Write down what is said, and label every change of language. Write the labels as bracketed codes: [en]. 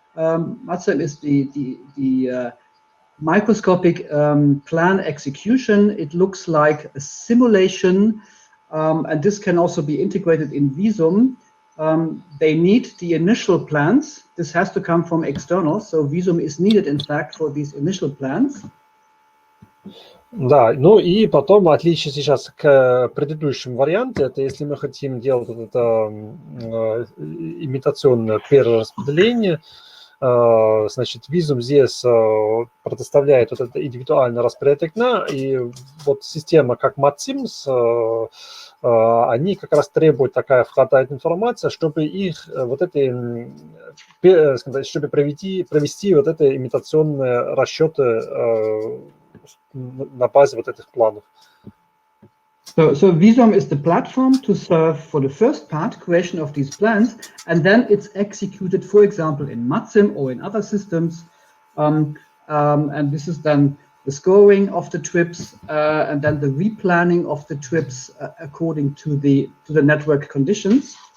[en] MATSIM is the microscopic plan execution. It looks like a simulation, and this can also be integrated in Visum. They need the initial plans. This has to come from external, so Visum is needed, in fact, for these initial plans. [ru] Да, ну и потом отличие сейчас к предыдущему варианту, это если мы хотим делать вот это имитационное перераспределение, значит, Visum здесь предоставляет вот это индивидуальный распорядок дня, и вот система как MATSIM, они как раз требуют такая вхватает информация, чтобы их вот это, чтобы провести вот это имитационные расчеты на базе вот этих планов. [en] So Visum is the platform to serve for the first part, creation of these plans, and then it's executed, for example, in MATSIM or in other systems. And this is then the scoring of the trips and then the replanning of the trips according to the network conditions.